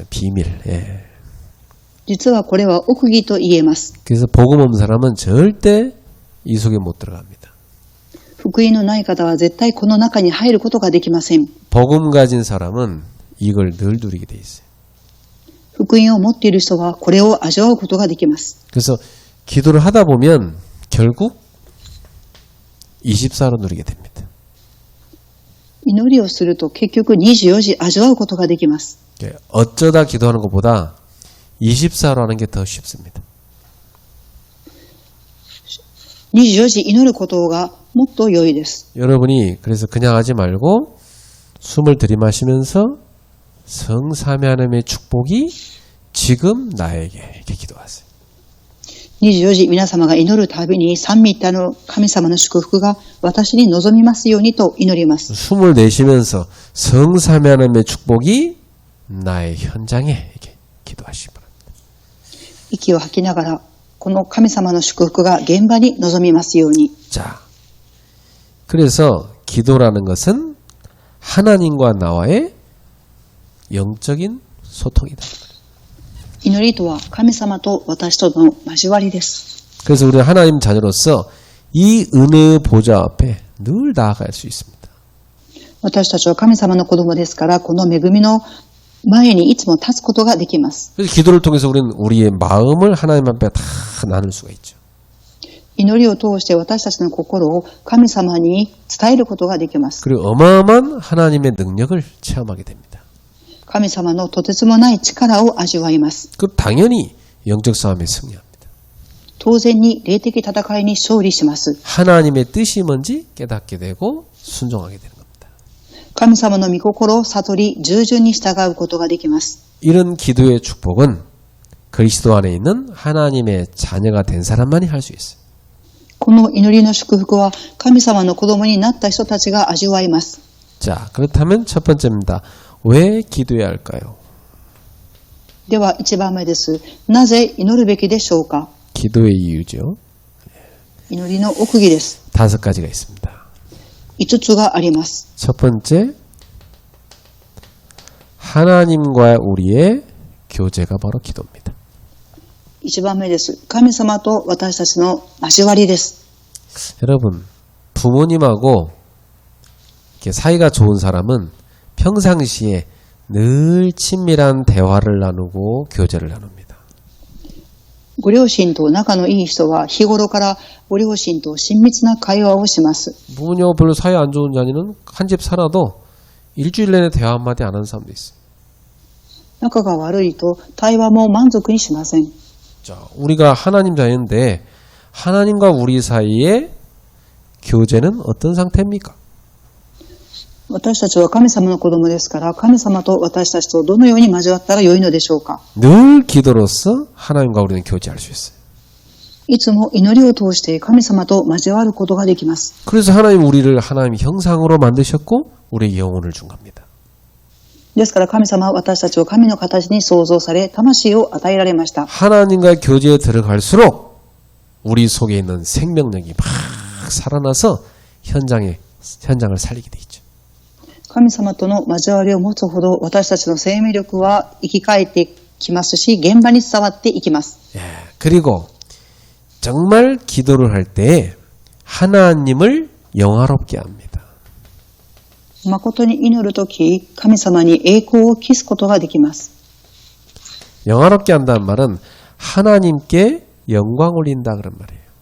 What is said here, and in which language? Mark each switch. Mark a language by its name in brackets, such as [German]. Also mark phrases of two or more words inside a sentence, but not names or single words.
[Korean] 비밀. [Japanese] 実はこれは奥義と言えます。 [Korean] 그래서 복음 없는 사람은 절대 이 속에 못 들어갑니다. [Japanese] 福音のない方は絶対この中に入ることができません。 [Korean] 복음 가진 사람은 이걸 늘 누리게 돼 있어요. [Japanese] 福音を持っている人はこれを味わうことができます。 [Korean] 그래서 기도를 하다 보면 결국 24로 누리게 됩니다. [Japanese] 祈りをすると結局24時味わうことができます。 [Korean] 어쩌다 기도하는 것보다 24로 하는 게 더 쉽습니다. [Japanese] 24 時祈ることがもっと良いです。 [Korean] 여러분이 그래서 그냥 하지 말고 숨을 들이마시면서 성삼위 하나님의 축복이 지금 나에게 이렇게 기도하세요. [Japanese] 24 時皆様が祈るたびに三位一体の神様の祝福が私に望みますようにと祈ります。 [Korean] 숨을 내쉬면서 성삼위 하나님의 축복이 나의 현장에 이렇게 기도하시기 바랍니다. [Japanese] 息を吐きながらこの神様の祝福が現場に望みますように。 [Korean] 자, 그래서 기도라는 것은 하나님과 나와의 영적인 소통이다. [Japanese] 祈りとは神様と私との交わりです。 [Korean] 그래서 우리 하나님 자녀로서 이 은혜의 보좌 앞에 늘 나아갈 수 있습니다. [Japanese] 私たちは神様の子供ですから、この恵みの前にいつも立つことができます。 [Korean] 그래서 기도를 통해서 우리는 우리의 마음을 하나님 앞에 다 나눌 수가 있죠. [Japanese] 祈りを通して私たちの心を神様に伝えることができます。 [Korean] 그리고 어마어마한 하나님의 능력을 체험하게 됩니다. [Japanese] 神様のとてつもない力を味わいます。 [Korean] 그 당연히 영적 싸움에 승리합니다. [Japanese] 当然に霊的戦いに勝利します。 [Korean] 하나님의 뜻이 뭔지 깨닫게 되고 순종하게 되는 겁니다. [Japanese] 神様の御心を悟り、従順に従うことができます。 [Korean] 이런 기도의 축복은 그리스도 안에 있는 하나님의 자녀가 된 사람만이 할 수 있어요. [Japanese] この祈りの祝福は神様の子供になった人たちが味わいます。 [Korean] 자, 그렇다면 첫 번째입니다. 왜 기도해야 할까요? [Japanese] では一番目です。なぜ祈るべきでしょうか？ [Korean] 기도의 이유죠. [Japanese] 祈りの奥義です。 [Korean] 5 가지가 있습니다. [Japanese] 5 つがあります。 [Korean] 첫 번째, 하나님과 우리의 교제가 바로 기도입니다. [Japanese] 1 番目です。神様と私たちの交わりです。 [Korean] 여러분, 부모님하고 이렇게 사이가 좋은 사람은 평상시에 늘 친밀한 대화를 나누고 교제를 나눕니다. [Japanese] ご両親と仲のいい人は日頃からご両親と親密な会話をします。 [Korean] 부모님하고 별로 사이 안 좋은 자녀는 한 집 살아도 일주일 내내 대화 한마디 안 하는 사람도 있어요. [Japanese] 仲が悪いと対話も満足にしません。 [Korean] 자, 우리가 하나님 자녀인데 하나님과 우리 사이의 교제는 어떤 상태입니까? [Japanese] 私たちは神様の子供ですから、神様と私たちとどのように交わったら良いのでしょうか。 [Korean] 늘 기도로서 하나님과 우리는 교제할 수 있어요. [Japanese] いつも祈りを通して神様と交わることができます。 [Korean] 그래서 하나님 우리를 하나님 형상으로 만드셨고 우리의 영혼을 준 겁니다. [Japanese] ですから神様は私たちを神の形に創造され、魂を与えられました。 [Korean] 하나님과 교제에 들어갈수록 우리 속에 있는 생명력이 막 살아나서 현장을 살리게 돼 있죠. [Japanese] 神様との交わりを持つほど私たちの生命力は生き返ってきますし、現場に伝わっていきます。 [Korean] 예, 그리고 정말 기도를 할 때 하나님을 영화롭게 합니다. [Japanese] 誠に祈るとき、神様に栄光を期すことができます。 [Korean] 영화롭게 한다는 말은 하나님께 영광 올린다 그런 말이에요.